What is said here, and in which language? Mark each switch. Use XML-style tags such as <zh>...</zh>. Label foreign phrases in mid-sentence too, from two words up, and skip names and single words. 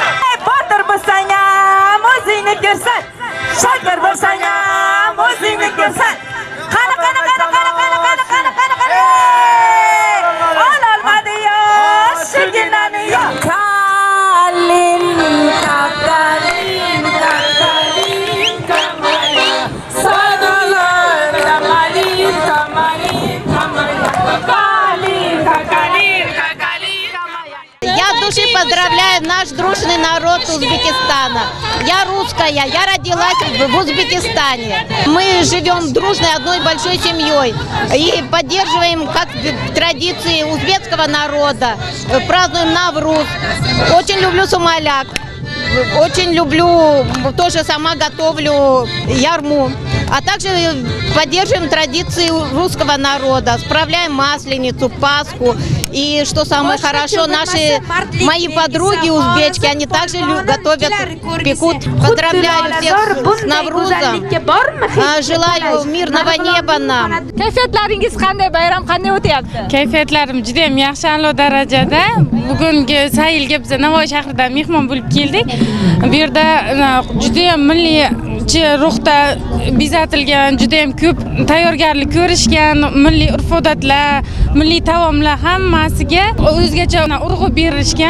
<uz>Botir bo'lsang ham o'zingni ko'rsan, shakar bo'lsang ham o'zingni ko'rsan. Qani ololmadi yo shu ginani yo. Kalin kakarin kakarin kamarin sadalar kamarin kamarin kamarin kalin kakarin kakarin kamarin.</uz> <ru>Я от души поздравляю наш дружный народ Узбекистана. Я русская, я родилась в Узбекистане. Мы живем дружной одной большой семьей и поддерживаем как традиции узбекского народа. Празднуем Навруз. Очень люблю сумаляк. Очень люблю, тоже сама готовлю ярму. А также поддерживаем традиции русского народа. Справляем Масленицу, Пасху. И что самое хорошо, мои подруги узбечки, они также готовят, пекут. Поздравляю всех с Наврузом. Желаю мирного неба нам.</ru> <uz>Kayfiyatlaringiz qanday? Bayram qanday o'tyapti? Kayfiyatlarim juda ham yaxshi, a'lo darajada. Bugungi saylga biz Navoiy shahridan mehmon bo'lib keldik. Bu yerda juda ham milliy ruhda bezatilgan, juda ham ko'p tayyorgarlik ko'rishgan, milliy urf-odatlar, milliy taomlar hammasiga o'zgacha urg'u berishgan.</uz>